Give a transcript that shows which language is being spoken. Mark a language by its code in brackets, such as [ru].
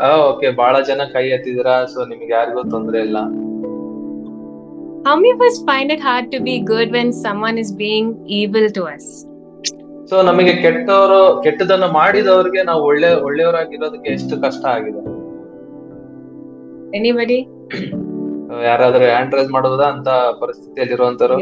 [kn] Okay, ಬಹಳ ಜನ ಕೈ ಎತ್ತಿದಿರಾ, ಸೊ ನಿಮ್ಗೆ ಯಾರಿಗೂ ತೊಂದ್ರೆ ಇಲ್ಲ. [en] How many of us find it hard to be good when someone is being evil to us? [kn] So ನಮಗೆ ಕೆಟ್ಟದನ್ನ ಮಾಡಿದವ್ರಿಗೆ ನಾವು ಒಳ್ಳೆಯವರಾಗಿರೋದಕ್ಕೆ ಎಷ್ಟು ಕಷ್ಟ ಆಗಿದೆ? [en] Anybody? [kn] ಯಾರಾದ್ರೂ [en] hand raise [kn] ಮಾಡೋದಾ ಅಂತ ಪರಿಸ್ಥಿತಿಯಲ್ಲಿ ಇರುವಂತರು?